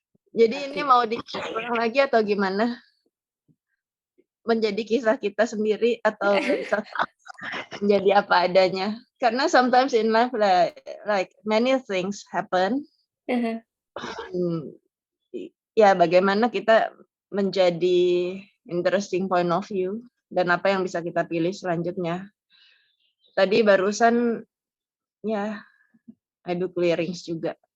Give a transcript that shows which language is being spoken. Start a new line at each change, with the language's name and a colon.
Indonesian: Jadi ini mau diulang lagi atau gimana? Menjadi kisah kita sendiri atau menjadi apa adanya?
English: Karena sometimes in life like many things happen.
Indonesian: Ya, bagaimana kita menjadi
English: interesting point of view
Indonesian: dan apa yang bisa kita pilih selanjutnya. Tadi barusan ya
English: I do clearings
Indonesian: juga.